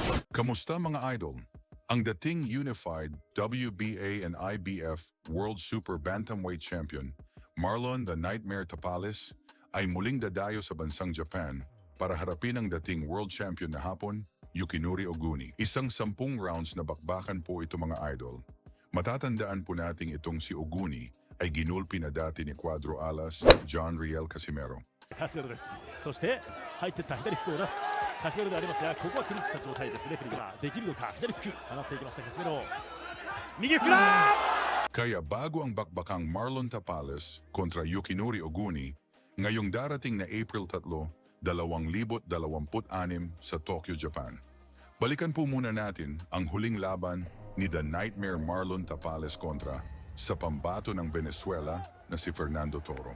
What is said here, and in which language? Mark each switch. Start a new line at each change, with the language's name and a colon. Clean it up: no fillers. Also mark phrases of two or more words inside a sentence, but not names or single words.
Filipino: Kamusta mga idol? Ang dating
English: unified WBA and IBF World Super Bantamweight Champion,
Filipino: Marlon the Nightmare Tapales, ay muling dadayo sa bansang Japan para harapin ang dating
English: World Champion
Filipino: na hapon, Yukinori Oguni. Isang 10 rounds na bakbakan po ito mga idol. Matatandaan po nating itong si Oguni ay ginulpi na dati ni Cuadro Alas, John Riel Casimero.
Japanese: カシメロです。そして入っていった左フックを出すカシメロでありますが、ここはクリンチした状態ですね。フリができるのか、左フック放っていきましたカシメロ。右フックだ。
Filipino: Kaya bago ang bakbakang Marlon Tapales kontra Yukinori Oguni, ngayong darating na April 3, 2026 sa Tokyo, Japan. Balikan po muna natin ang huling laban ni The Nightmare Marlon Tapales kontra sa pambato ng Venezuela na si Fernando Toro.